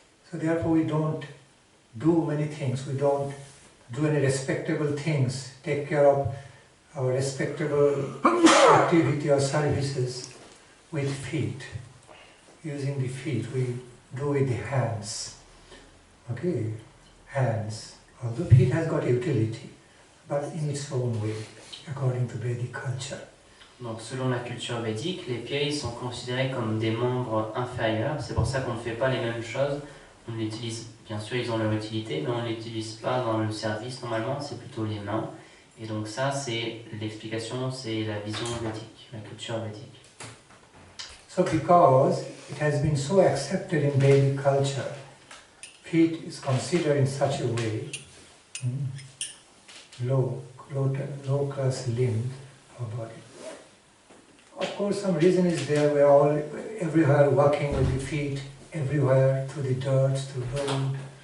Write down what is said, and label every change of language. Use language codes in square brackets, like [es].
[en] So therefore we don't do many things, we don't do any respectable things, take care of our respectable activity or services with feet, using the feet, we do with the hands. Okay, hands. Although feet has got utility, but in its own way, according to Vedic culture. [fr] Donc selon la culture védique, les pieds sont considérés comme des membres inférieurs, c'est pour ça qu'on ne fait pas les mêmes choses, on l'utilise, bien sûr ils ont leur utilité, mais on ne l'utilise pas dans le service normalement, c'est plutôt les mains. Et donc ça c'est l'explication, c'est la vision védique, la culture védique. [en] So because it has been so accepted in Vedic culture, feet is considered in such a way, low class limb of body. Of course some reason is there, we're all everywhere walking with the feet, everywhere, through the dirt, through the road.